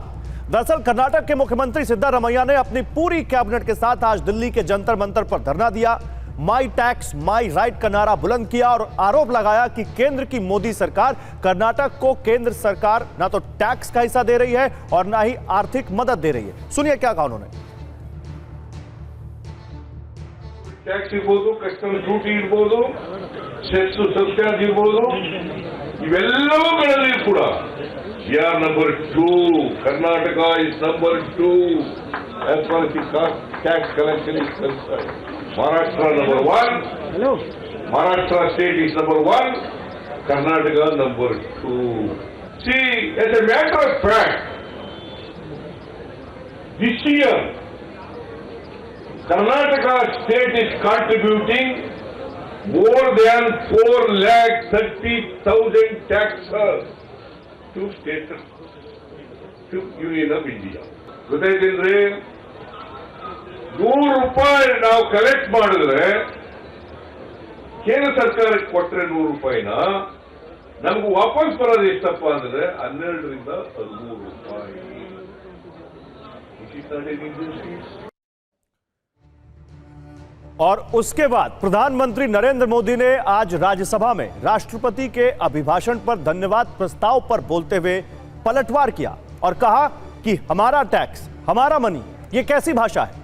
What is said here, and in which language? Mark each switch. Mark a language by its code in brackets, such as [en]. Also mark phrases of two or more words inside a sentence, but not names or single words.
[hi] दरअसल कर्नाटक के मुख्यमंत्री सिद्धारमैया ने अपनी पूरी कैबिनेट के साथ आज दिल्ली के जंतर मंतर पर धरना दिया, [en] my tax my right [hi] का नारा बुलंद किया और आरोप लगाया कि केंद्र की मोदी सरकार कर्नाटक को केंद्र सरकार ना तो टैक्स का हिस्सा दे रही है और ना ही आर्थिक मदद दे रही है। सुनिए क्या कहा उन्होंने। [kn] ಟ್ಯಾಕ್ಸ್ ಇರ್ಬೋದು, [en] customs duty [kn] ಇರ್ಬೋದು, [en] cess subsidy [kn] ಇರ್ಬೋದು, ಇವೆಲ್ಲವುಗಳಲ್ಲಿ ಕೂಡ ಯಾರ್ ನಂಬರ್ 2, ಕರ್ನಾಟಕ [en] is number 2 as far as the tax collection is concerned. Maharashtra number 1, Maharashtra state is number 1, Karnataka number 2. See, as a matter of fact, this year Karnataka state is contributing more than 4,30,000 taxes to state, to Union of India. [kn] ಗೊತ್ತಾಯ್ತಿಲ್ರಿ, ₹100 ನಾವು ಕಲೆಕ್ಟ್ ಮಾಡಿದ್ರೆ ಕೇಂದ್ರ ಸರ್ಕಾರಕ್ಕೆ ಕೊಟ್ಟರೆ ₹100 ನಮಗೂ ವಾಪಸ್ ಬರೋದು ಎಷ್ಟಪ್ಪ ಅಂದ್ರೆ 12 ರಿಂದ 13 ರೂಪಾಯಿ. [hi] और उसके बाद प्रधानमंत्री नरेंद्र मोदी ने आज राज्यसभा में राष्ट्रपति के अभिभाषण पर धन्यवाद प्रस्ताव पर बोलते हुए पलटवार किया और कहा कि हमारा टैक्स, हमारा मनी, ये कैसी भाषा है।